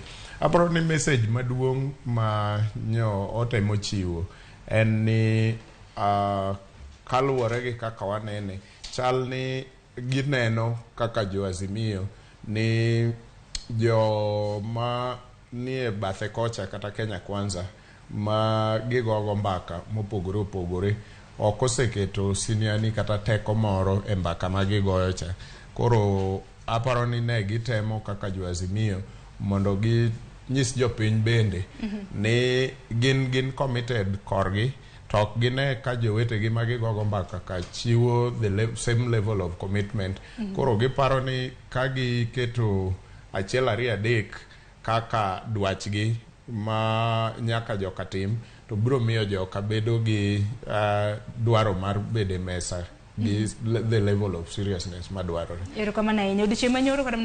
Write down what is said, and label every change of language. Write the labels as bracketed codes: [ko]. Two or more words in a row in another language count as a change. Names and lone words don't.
[luo] Aparo ni message maduong' ma nyo otemo chiwo en ni kaluwore gi kaka wanene chal ni gineno kaka jo Azimio ni jo ma nie bathe kocha kata Kenya Kwanza ma gigogo mbaka mopogore opogore ok oseketo siniani kata teko moro e mbaka ma gigoyo cha. Koro aparo ni ne gitemo kaka jo Azimio mondo gi nyis jopiny bende ni gin committed korgi tok gine ka jowetegi ma gigogo mbaka ka chiwo [en] the same level of commitment. [luo] Koro giparo ni ka giketo achiel ariyo adek kaka dwachgi ma nyaka joka tim to biro miyo joka bedo gi dwaro mar bede mesa gi [en] the level of seriousness [luo] ma dwarore. Erokamano ahinya. Odiochieng' manyoro